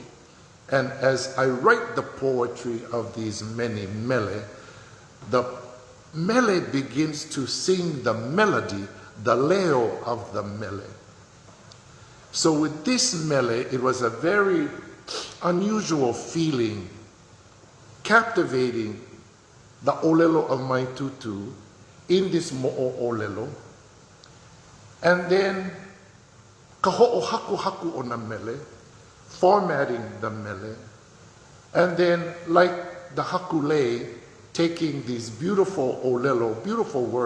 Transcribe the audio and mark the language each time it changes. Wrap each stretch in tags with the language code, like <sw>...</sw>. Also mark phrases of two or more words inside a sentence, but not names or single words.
<en>And as I write the poetry of these many mele, the mele begins to sing the melody, the leo of the mele. So with this mele, it was a very unusual feeling, captivating the olelo of my tutu in this</en> <haw>mo'o olelo.</haw> <en>And then</en> <haw>ka ho'o haku o na mele,</haw> <en>formatting the mele, and then like the hakule, taking these beautiful olelo, beautiful words,</en>